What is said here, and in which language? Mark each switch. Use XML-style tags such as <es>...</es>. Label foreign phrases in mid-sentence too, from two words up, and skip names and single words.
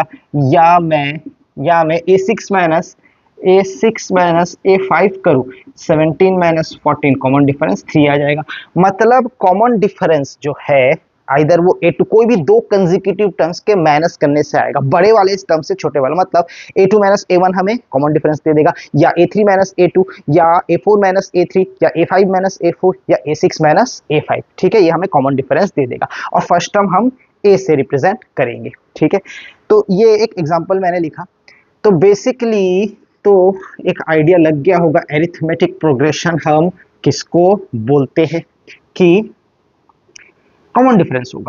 <hi>या मैं A6 - A5 करूं, 17 - 14</hi> <en>common difference</en> <hi>3 आ जाएगा। मतलब</hi> <en>common difference</en> <hi>जो है आइदर वो A2 कोई भी दो</hi> <en>consecutive terms</en> <hi>के माइनस करने से आएगा, बड़े वाले इस टर्म से छोटे वाला। मतलब A2 - A1 हमें</hi> <en>common difference</en> <hi>दे देगा, या A3 - A2, या A4 - A3, या A5 - A4, या A6 - A5, ठीक है। ये हमें</hi> <en>common difference</en> <hi>दे देगा और</hi> <en>first term</en> <hi>हम A से रिप्रेजेंट करेंगे, ठीक है। तो ये एक एग्जांपल मैंने लिखा। तो बेसिकली तो एक आइडिया लग गया होगा</hi> <en>arithmetic progression</en> <hi>हम किसको बोलते हैं, कि</hi> <en>common difference</en> <hi>होगा।</hi>